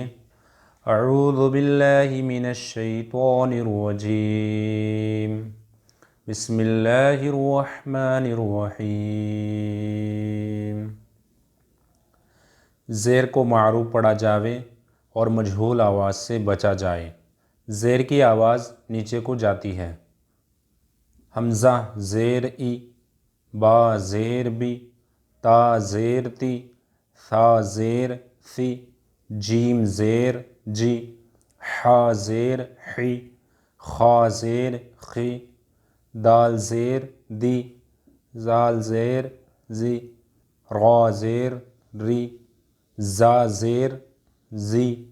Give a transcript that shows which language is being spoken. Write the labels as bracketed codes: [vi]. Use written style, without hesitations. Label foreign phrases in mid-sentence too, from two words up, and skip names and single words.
[ar] اعوذ باللہ من الشیطان الرجیم، بسم اللہ الرحمن الرحیم۔ [ur] زیر کو معروف پڑھا جاوے اور مجہول آواز سے بچا جائے۔ زیر کی آواز نیچے کو جاتی ہے۔ حمزہ زیر ای، با زیر بی، تا زیر تی، ثا زیر ثی، جیم زیر جی، حا زیر حی، خا زیر خی، دال زیر دی، زال زیر زی، را زیر ری، زا زیر زی،